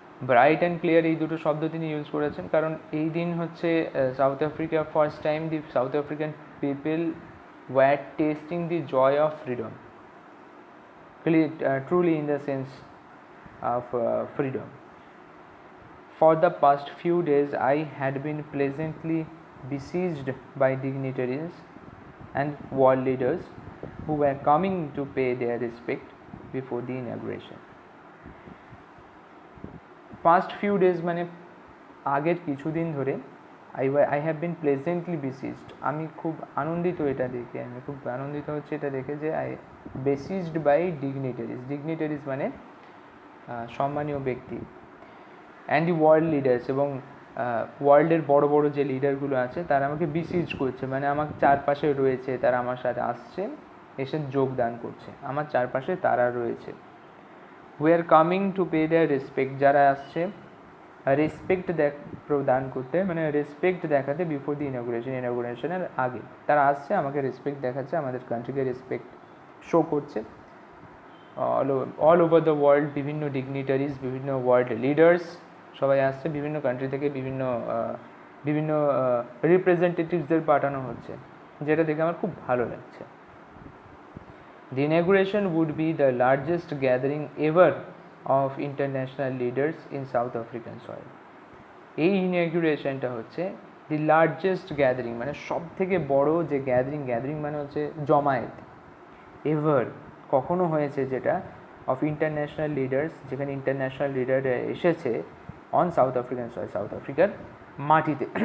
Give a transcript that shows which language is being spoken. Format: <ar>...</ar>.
<en>bright and clear</en> <bn>এই দুটো শব্দ তিনি ইউজ করেছেন, কারণ এই দিন হচ্ছে</bn> <en>South Africa first time the South African people were tasting the joy of freedom, truly in the sense of freedom. For the past few days I had been pleasantly besieged by dignitaries and world leaders who were coming to pay their respect before the inauguration. Past few days</en> <bn>মানে আগের কিছুদিন ধরে</bn> <en>I have been pleasantly besieged,</en> <bn>আমি খুব আনন্দিত এটা দেখে, আমি খুব আনন্দিত হচ্ছে এটা দেখে যে</bn> <en>besieged by dignitaries</en> <bn>মানে সম্মানীয় ব্যক্তি,</bn> <en>and the world leaders,</en> <bn>এবং ওয়ার্ল্ডের বড় বড় যে লিডারগুলো আছে তারা আমাকে বিসিজ করছে, মানে আমার চারপাশে রয়েছে, তারা আমার সাথে আসছে, এসে যোগদান করছে, আমার চারপাশে তারা রয়েছে।</bn> <en>we are coming to pay their respect,</en> <bn>যারা আসছে রেসপেক্ট প্রদান করতে, মানে রেসপেক্ট দেখাতে বিফোর দি ইনঅগুরেশনের আগে তারা আসছে, আমাকে রেসপেক্ট দেখাচ্ছে, আমাদের কান্ট্রিকে রেসপেক্ট শো করছে।</bn> <en>all over the world</en> <bn>বিভিন্ন ডিগনিটারিজ, বিভিন্ন ওয়ার্ল্ড লিডার্স সবাই আসছে, বিভিন্ন কান্ট্রি থেকে বিভিন্ন রিপ্রেজেন্টেটিভসদের পাঠানো হচ্ছে, যেটা দেখে আমার খুব ভালো লাগছে।</bn> <en>The inauguration would be the largest gathering ever of international leaders in South African soil.</en> <bn>এই ইনঅগ্রেশনটা হচ্ছে</bn> <en>the largest gathering,</en> <bn>মানে সব থেকে বড় যে গ্যাদারিং মানে হচ্ছে জমায়েত এভার কখনো হয়েছে, যেটা</bn> <en>of international leaders,</en> <bn>যেখানে ইন্টারন্যাশনাল লিডাররা এসেছে</bn> <en>on South African soil,</en> <bn>সাউথ আফ্রিকার মাটিতে।</bn>